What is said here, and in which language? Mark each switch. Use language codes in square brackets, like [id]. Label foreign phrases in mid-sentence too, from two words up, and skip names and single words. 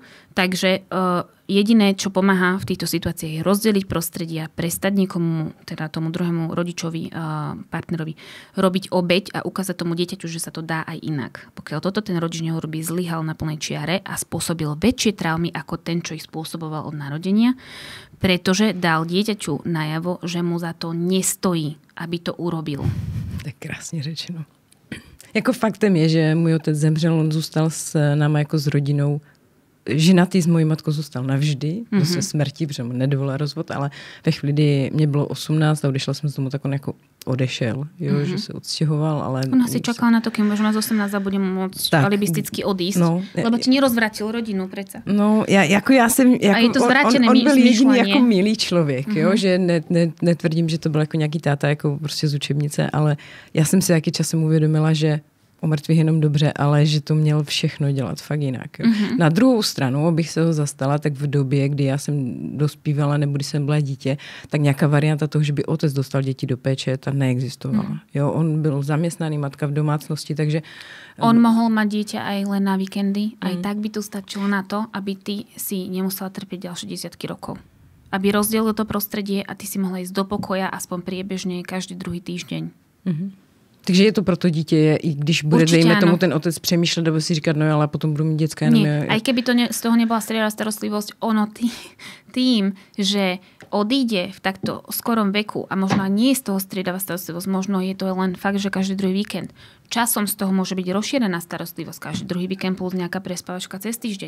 [sk] Takže jediné, čo pomáha v týchto situáciách, je rozdeliť prostredia, prestať niekomu, teda tomu druhému rodičovi, partnerovi, robiť obeť a ukázať tomu dieťaťu, že sa to dá aj inak. Pokiaľ toto ten rodič neurobí, zlyhal na plnej čiare a spôsobil väčšie traumy ako ten, čo ich spôsoboval od narodenia, pretože dal dieťaťu najavo, že mu za to nestojí, aby to urobil. [cs] Tak krásně řečeno. Jako faktem je, že můj otec zemřel, on zůstal s náma jako s rodinou. Ženatý s mojí matkou zůstal navždy, do své smrti, protože mu nedovolil rozvod, ale ve chvíli, kdy mě bylo 18 a odešla jsem z domu, tak on jako odešel, jo, že se odstěhoval, ale... [sk] On asi čakal na to, kým možno z 18 a bude môcť alibisticky odísť, lebo ti nerozvratil rodinu, predsa. [cs] No, já jsem... Jako, [sk] a je to zvrátené [cs] on byl jediný jako milý člověk, jo, že netvrdím, že to byl jako nějaký táta, jako prostě z učebnice, ale já jsem si taky časem uvědomila, že o mrtvých jenom dobře, ale že to měl všechno dělat fakt jinak. Jo. Na druhou stranu, abych se ho zastala, tak v době, kdy já jsem dospívala nebo když jsem byla dítě, tak nějaká varianta toho, že by otec dostal děti do péče, ta neexistovala. Jo, on byl zaměstnaný, matka v domácnosti, takže... [sk] On mohol mať dieťa aj len na víkendy, aj tak by to stačilo na to, aby ty si nemusela trpieť ďalšie 10 rokov. Aby rozdelil to prostredie a ty si mohla ísť do pokoja aspoň priebežne každý druhý týždeň. [cs] Takže je to pro to dítě, i když bude, dejme tomu, ten otec přemýšlet, nebo si říkat, no ale potom budu mít dětská. [sk] Nie, aj keby to z toho nebola striedavá starostlivosť, ono tým, že odíde v takto skorom veku a možno nie je z toho striedavá starostlivosť, možno je to len fakt, že každý druhý víkend. Časom z toho môže byť rozšírená starostlivosť, každý druhý víkend plus nejaká prespávačka cez týždeň.